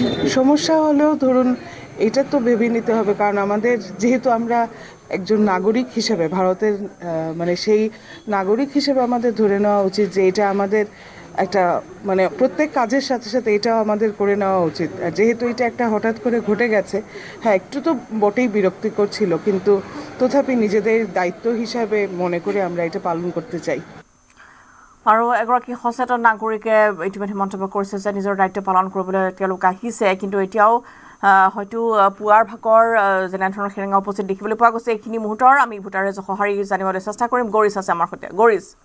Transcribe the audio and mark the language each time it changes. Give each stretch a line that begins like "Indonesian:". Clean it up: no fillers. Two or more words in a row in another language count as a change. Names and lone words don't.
Bangla: সমস্যা হলেও ধরুন এটা তো ভেবে নিতে হবে কারণ আমাদের যেহেতু আমরা একজন নাগরিক হিসেবে ভারতের মানে সেই নাগরিক হিসেবে আমাদের ধরে নেওয়া উচিত যে এটা আমাদের একটা মানে প্রত্যেক কাজের সাথে সাথে এটাও আমাদের করে নেওয়া উচিত আর যেহেতু এটা একটা হঠাৎ করে ঘটে গেছে হ্যাঁ একটু তো বটেই বিরক্তিকর ছিল কিন্তু তথাপি নিজেদের দায়িত্ব হিসাবে মনে করে আমরা এটা পালন করতে চাই
Assamese: আৰু এগৰাকী সচেতন নাগৰিকে ইতিমধ্যে মন্তব্য কৰিছে যে নিজৰ দায়িত্ব পালন কৰিবলৈ তেওঁলোক আহিছে কিন্তু এতিয়াও হয়তো পুৱাৰ ভাগৰ যেনেধৰণৰ সেৰেঙা উপস্থিত দেখিবলৈ পোৱা গৈছে এইখিনি মুহূৰ্তৰ আমি ভোটাৰে সঁহাৰি জানিবলৈ চেষ্টা কৰিম গৰিছ আছে আমাৰ সৈতে গৰিছ